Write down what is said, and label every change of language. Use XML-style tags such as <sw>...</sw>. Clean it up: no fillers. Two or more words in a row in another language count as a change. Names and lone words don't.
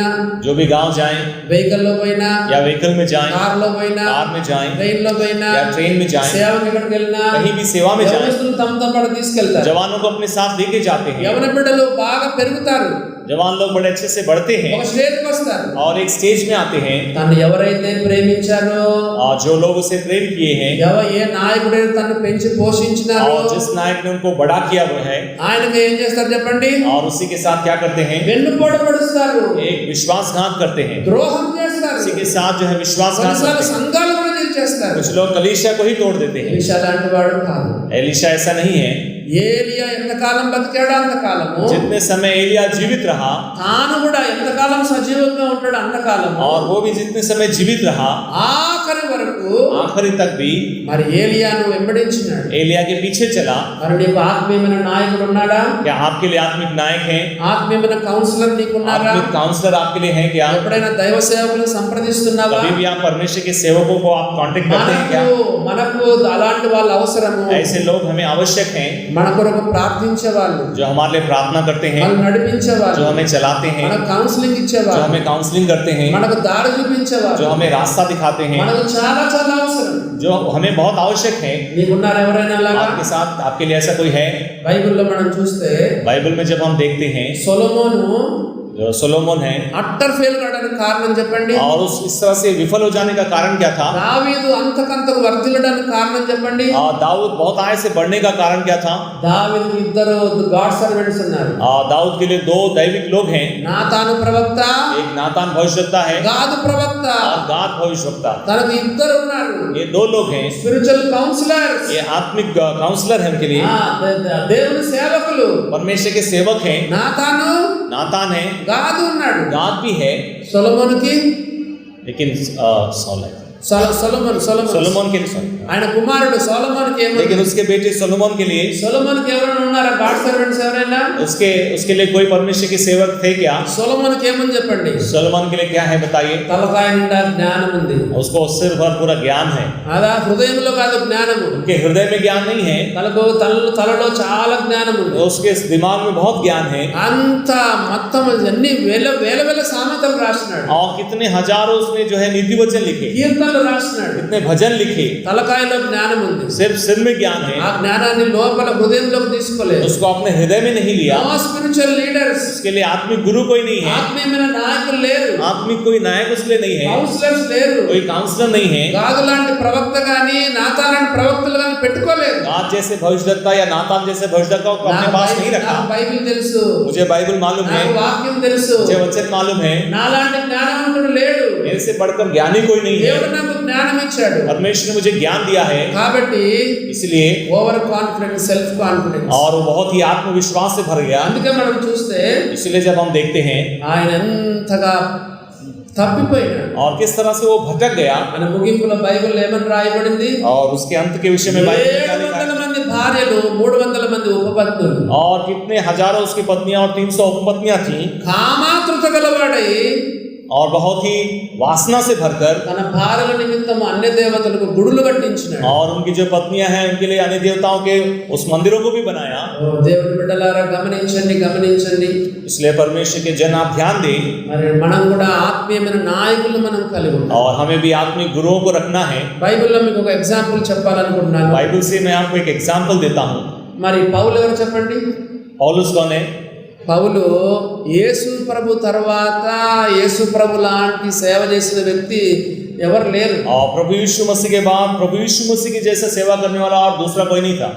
<hi>जो भी गांव जाएं</hi> <te>వెహికల్ లో పోయినా,</te> <hi>या व्हीकल में जाएं,</hi> <te>కార్ లో పోయినా,</te> <hi>कार में जाएं</hi> <te>ట్రైన్ లో పోయినా,</te> <hi>या ट्रेन में जाएं,</hi> <te>సేవకి ఎక్కడికి వెళ్ళినా</te> <hi>कहीं भी सेवा में जाएं,</hi> <te>యవనస్తులను తమతో పాటు తీసుకెళ్తారు.</te> <hi>जवानों को अपने साथ लेके जाते हैं.</hi> <te>యవన బిడ్డలు బాగా పెరుగుతారు,</te> <hi>जवान लोग बड़े अच्छे से बढ़ते हैं</hi> <te>ఒక స్టేజ్కి వస్తారు.</te> <hi>और एक स्टेज में आते हैं.</hi> <te>తను ఎవరైతే ప్రేమించారో,</te> <hi>और जो लोग उसे प्रेम किए हैं</hi> <te>ఏ నాయకుడైతే తను పెంచి పోషించినారో,</te> <hi>और जिस नायक ने उनको बड़ा किया वो है,</hi> <te>ఆయనకి ఏం చేస్తారు చెప్పండి,</te> <hi>और उसी के साथ क्या करते हैं,</hi> <te>వెన్నుపోటు పడుస్తారు,</te> <hi>एक विश्वासघात करते हैं.</hi> <te>ద్రోహం చేస్తారు,</te> <hi>उसी के साथ जो है विश्वासघात</hi> <te>కొన్నిసార్లు</te> <hi>करते हैं.</hi> <te>సంఘాలు కూడా చేస్తారు.</te> <hi>कुछ लोग कलीसिया को ही तोड़ देते हैं.</hi> <te>ఎలీషా లాంటి వాడు కాదు.</te> <hi>एलिशा ऐसा नहीं है.</hi> <te>ఏలియా ఎంతకాలం బతికాడో అంతకాలము,</te> <hi>जितने समय एलिया जीवित रहा</hi> <te>తాను కూడా ఎంతకాలం సజీవంగా ఉంటాడు అంతకాలము,</te> <hi>और वो भी जितने समय जीवित रहा</hi> <te>ఆఖరి వరకు</te> <hi>आखिरी तक भी</hi> <te>మరి ఏలియాను వెంబడించినాడు.</te> <hi>एलिया के पीछे चला.</hi> <te>మరి నీకు ఆత్మీయమైన నాయకుడు ఉన్నాడా,</te> <hi>क्या आपके लिए आत्मिक नायक हैं,</hi> <te>ఆత్మీయమైన కౌన్సిలర్ నీకున్నారా,</te> <hi>आत्मिक काउंसलर आपके लिए हैं क्या,</hi> <te>ఎప్పుడైనా దైవ సేవకులను సంప్రదిస్తున్నావా,</te> <hi>कभी भी आप परमेश्वर के सेवकों को आप कांटेक्ट करते हैं क्या.</hi> <te>మనకు అలాంటి వాళ్ళు అవసరము.</te> <hi>ऐसे लोग हमें आवश्यक हैं</hi> <te>మన కొరకు ప్రార్థించే వాళ్ళు,</te> <hi>जो हमारे लिए प्रार्थना करते हैं,</hi> <te>వాళ్ళు నడిపించే</te> <hi>जो</hi> <te>వాళ్ళు,</te> <hi>हमें चलाते हैं,</hi> <te>మనకు కౌన్సిలింగ్</te> <hi>जो</hi> <te>ఇచ్చేవాళ్ళు,</te> <hi>हमें काउंसलिंग करते हैं,</hi> <te>మనకు దారి చూపించేవాళ్ళు,</te> <hi>जो हमें रास्ता दिखाते हैं,</hi> <te>మనకు చాలా చాలా అవసరం.</te> <hi>जो हमें बहुत आवश्यक है.</hi> <te>నీకున్నారు ఎవరైనా అలాగా?</te> <hi>आपके साथ आपके लिए ऐसा कोई है.</hi> <te>బైబిల్లో మనం చూస్తే</te> <hi>बाइबल में जब हम देखते हैं</hi> <te>సొలొమోను</te> <hi>जो सोलोमन है</hi> <en>utter fail</en> <te>కావడానికి కారణం చెప్పండి,</te> <hi>और इस तरह से विफल हो जाने का कारण क्या था.</hi> <te>దావీదు అంతకంతకు వర్ధిల్లడానికి కారణం చెప్పండి.</te> <hi>और दाऊद बहुत आय से बढ़ने का कारण क्या था.</hi> <te>దావీదుకి ఇద్దరు</te> <en>God servants</en> <te>ఉన్నారు.</te> <hi>दाऊद के लिए दो दैविक लोग हैं.</hi> <te>నాతాను ప్రవక్త,</te> <hi>एक नातान भविष्यवक्ता है</hi> <te>గాదు ప్రవక్త.</te> <hi>और गाद भविष्यवक्ता.</hi> <te>తనకు ఇద్దరు ఉన్నారు,</te> <hi>ये दो लोग हैं.</hi> <en>spiritual counsellors,</en> <hi>ये आत्मिक काउंसलर है उनके लिए.</hi> <te>దేవుని సేవకులు.</te> <hi>परमेश्वर के सेवक हैं.</hi> <te>నాతాను,</te> <hi>नातान है,</hi> <te>గాదు ఉన్నాడు.</te> <hi>गाद भी है,</hi> <te>సొలొమోనుకి</te> <hi>लेकिन सॉल है</hi> <te>సొలొమోన్</te> <hi>के लिए</hi> <te>ఆయన కుమారుడు సొలొమోనుకి ఏమో,</te> <hi>लेकिन उसके बेटे सोलोमन के लिए</hi> <te>సొలొమోనుకి ఎవరైనా ఉన్నారా</te> <en>God servants</en> <te>ఎవరైనా?</te> <hi>उसके लिए कोई परमेश्वर के सेवक थे क्या.</hi> <te>సొలొమోనుకి ఏమని చెప్పండి,</te> <hi>सोलोमन के लिए क्या है बताइए.</hi> <te>తలకాయ నిండా జ్ఞానం ఉంది.</te> <hi>उसको सिर भर पूरा ज्ञान है.</hi> <te>అదా హృదయంలో కాదు జ్ఞానము,</te> <hi>उनके हृदय में ज्ञान नहीं है,</hi> <te>తలలో చాలా జ్ఞానం ఉంది.</te> <hi>उसके दिमाग में बहुत ज्ञान है.</hi> <te>అంత మొత్తం అన్ని వేల సామెతలు రాసినాడు,</te> <hi>और कितने हजारों उसने जो है नीति वचन लिखे,</hi> <te>కీర్తనలు రాసినాడు.</te> <hi>कितने भजन लिखे.</hi> <te>తలకాయలో జ్ఞానం ఉంది,</te> <hi>सिर्फ सिर में ज्ञान है,</hi> <te>ఆ జ్ఞానాన్ని లోపల హృదయంలోకి తీసుకోలేదు.</te> <hi>उसको अपने हृदय में नहीं लिया.</hi> <en>no spiritual leaders,</en> <hi>उसके लिए आत्मिक गुरु कोई नहीं है,</hi> <te>ఆత్మీయమైన నాయకులు లేరు,</te> <hi>आत्मिक कोई नायक उसके लिए नहीं है,</hi> <te>కౌన్సిలర్స్ లేరు,</te> <hi>कोई काउंसलर नहीं है.</hi> <te>గాదు లాంటి ప్రవక్త గాని నాతాన్ లాంటి ప్రవక్తలు గాని పెట్టుకోలేదు.</te> <hi>गाद जैसे भविष्यवक्ता या नातान जैसे भविष्यवक्ता को अपने पास नहीं रखा.</hi> <te>నాకు బైబిల్ తెలుసు,</te> <hi>मुझे बाइबल मालूम है,</hi> <te>నాకు వాక్యం తెలుసు,</te> <hi>मुझे वचन मालूम है,</hi> <te>నాలాంటి జ్ఞానవంతుడు లేడు.</te> <hi>मेरे मेरे से बढ़कर ज्ञानी कोई नहीं है।</hi> <te>దేవుడు నాకు జ్ఞానం ఇచ్చాడు</te> <hi>परमेश्वर ने मुझे ज्ञान दिया है,</hi> <te>కాబట్టి</te> <hi>इसलिए</hi> <en>over confidence, self confidence,</en> <hi>और वो बहुत ही आत्मविश्वास से भर गया।</hi> <te>అందుకే మనం చూస్తే</te> <hi>इसलिए जब हम देखते हैं</hi> <te>ఆయన ఎంతగా తప్పిపోయినాడు,</te> <hi>और किस तरह से वो भटक गया,</hi> <te>మన ముగింపులో బైబిల్ ఏమని రాయబడింది,</te> <hi>और उसके अंत के विषय में बाइबल में क्या लिखा है?</hi> <te>700 మంది భార్యలు, 300 మంది ఉపపత్నులు,</te> <hi>और कितने हजारों उसकी पत्नियां और 300 उपपत्नियां थीं,</hi> <te>కామాతృత గలవాడై</te> <hi>और बहुत ही वासना से भरकर,</hi> <te>తన భార్యల నిమిత్తం అన్య దేవతలకు గుడులు కట్టించినాడు।</te> <hi>और उनकी जो पत्नियां हैं उनके लिए अन्य देवताओं के उस मंदिरों को भी बनाया।</hi> <te>దేవుని బిడ్డలారా గమనించండి, గమనించండి।</te> <hi>इसलिए परमेश्वर के जन आप ध्यान दें,</hi> <te>మరి మనం కూడా ఆత్మీయమైన నాయకులు మనం కలిగి ఉన్నాం।</te> <hi>और हमें भी आत्मिक गुरुओं को रखना है।</hi> <te>బైబిల్లో మీకు ఒక ఎగ్జాంపుల్ చెప్పాలనుకుంటున్నాను।</te> <hi>बाइबल से मैं आपको एक एग्जाम्पल देता हूँ।</hi> <te>మరి పౌలు ఎవరు చెప్పండి?</te> <hi>पौलुस कौन है?</hi> <te>పౌలు యేసు ప్రభు తర్వాత యేసు ప్రభు లాంటి సేవ చేసిన వ్యక్తి ఎవరు లేరు।</te> <hi>और प्रभु यीशु मसीह के बाद प्रभु यीशु मसीह की जैसा सेवा करने वाला और दूसरा कोई नहीं था।</hi>